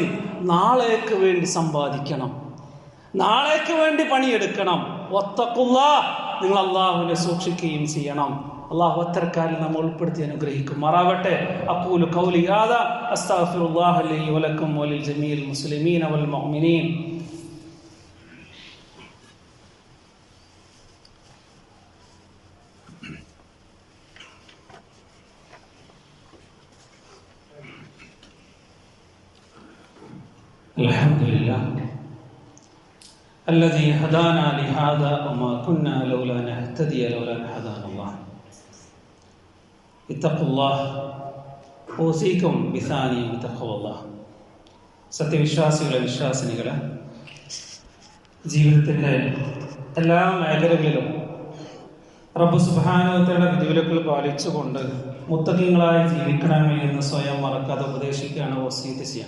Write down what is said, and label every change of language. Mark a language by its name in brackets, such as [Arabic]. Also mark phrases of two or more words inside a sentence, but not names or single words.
[Malayalam] നാളേക്ക് വേണ്ടി സമ്പാദിക്കണം, നാളേക്ക് വേണ്ടി പണിയെടുക്കണം. വത്തഖുല്ലാഹ്, നിങ്ങൾ അല്ലാഹുവിനെ സൂക്ഷിക്കുകയും ചെയ്യണം. അല്ലാഹു അത്തരക്കാരിൽ നമ്മൾ ഉൾപ്പെടുത്തി അനുഗ്രഹിക്കുമാറാവട്ടെ. [Arabic] أقول قولي هذا أستغفر الله لي ولكم ولجميع المسلمين والمؤمنين. الحمدلله الذي هدانا لهذا وما كنا لولا نهتدي لولا أن هدانا الله. اتقوا الله أوصيكم بثاني بتقوى الله. [Malayalam] സത്യവിശ്വാസികളെ, വിശ്വാസിനികളെ, ജീവിതത്തിൻ്റെ എല്ലാ മേഖലകളിലും റബ്ബ് [Arabic] سبحانه وتعالى [Malayalam] വിധിവിലക്കുകൾ പാലിച്ചുകൊണ്ട് മുത്തഖീങ്ങളായി ജീവിക്കണമേ എന്ന് സ്വയം മറക്കാതെ ഉപദേശിക്കുകയാണ്, വസീയത്ത് ചെയ്യാൻ.